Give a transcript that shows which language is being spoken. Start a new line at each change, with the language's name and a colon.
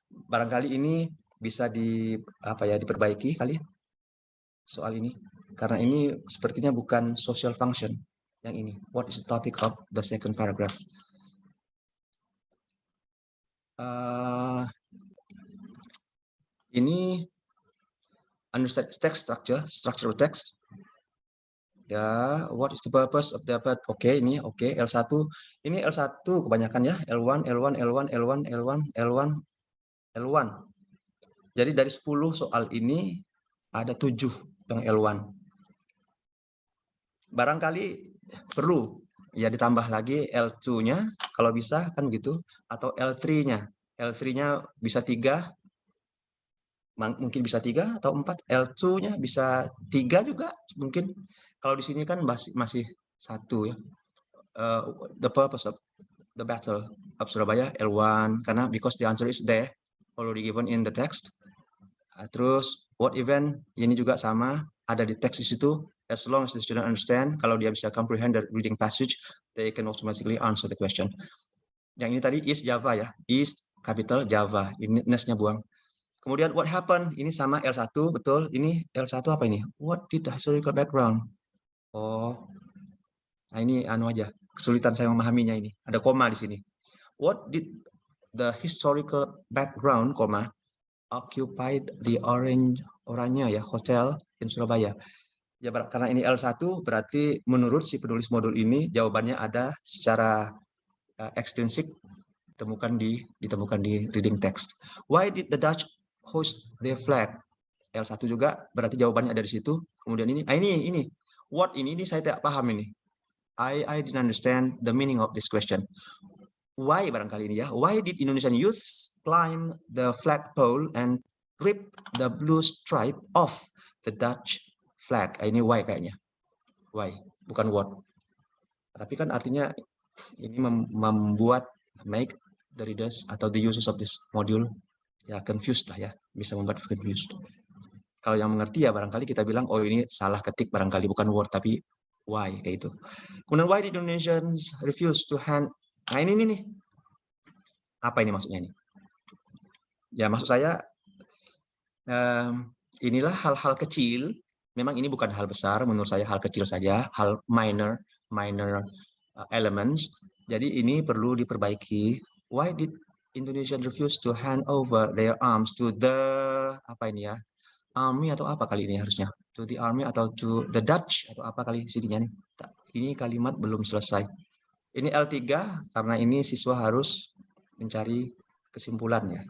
Indonesian: Barangkali ini bisa diperbaiki kali soal ini, karena ini sepertinya bukan social function. Yang ini,
English: what is the topic of the second paragraph? Ini understand text structure of text. Ya, what is the purpose of the but?
Indonesian: Oke, ini oke, L1. Ini L1 kebanyakan ya, L1, L1, L1, L1, L1, L1, L1. Jadi dari 10 soal ini ada 7 yang L1. Barangkali perlu ya ditambah lagi L2-nya kalau bisa kan gitu, atau L3-nya. L3-nya bisa 3, mungkin bisa 3 atau 4, L2-nya bisa 3 juga mungkin. Kalau di sini kan masih 1 ya.
English: The purpose of the battle of Surabaya L1
Indonesian: karena
English: because the answer is there already given in the text.
Indonesian: Terus
English: what event
Indonesian: ini juga sama ada di teks di situ.
English: As long as the student understand,
Indonesian: kalau dia bisa
English: comprehend the reading passage, they can automatically answer the question.
Indonesian: Yang ini tadi is Java ya,
English: is capital Java.
Indonesian: Ini nesnya buang. Kemudian
English: what happened?
Indonesian: Ini sama L1 betul. Ini L1 apa ini?
English: What did the historical background?
Indonesian: Oh, nah ini anu aja. Kesulitan saya memahaminya ini. Ada koma di sini.
English: What did the historical background, koma, occupied the oranye ya, hotel in Surabaya.
Indonesian: Ya, karena ini L1 berarti menurut si penulis modul ini jawabannya ada secara ekstrinsik ditemukan di reading text.
English: Why did the Dutch host their flag?
Indonesian: L1 juga berarti jawabannya ada di situ. Kemudian ini what ini saya tidak paham ini.
English: I didn't understand the meaning of this question. Why
Indonesian: barangkali ini ya?
English: Why did Indonesian youths climb the flagpole and rip the blue stripe off the Dutch flag?
Indonesian: Ini why kayaknya. Why, bukan what. Tapi kan artinya ini membuat
English: make the readers
Indonesian: atau
English: the users of this module
Indonesian: ya confused lah ya, bisa membuat confused. Kalau yang mengerti ya barangkali kita bilang oh ini salah ketik barangkali bukan word tapi why kayak itu.
English: Kemudian why did Indonesians refuse to hand?
Indonesian: Nah ini nih. Apa ini maksudnya ini? Ya maksud saya inilah hal-hal kecil. Memang ini bukan hal besar menurut saya, hal kecil saja, hal
English: minor elements.
Indonesian: Jadi ini perlu diperbaiki.
English: Why did Indonesian refuse to hand over their arms to the
Indonesian: apa ini ya? Army atau apa kali ini harusnya?
English: To the army
Indonesian: atau
English: to the Dutch
Indonesian: atau apa kali sininya nih? Ini kalimat belum selesai. Ini L3 karena ini siswa harus mencari kesimpulannya.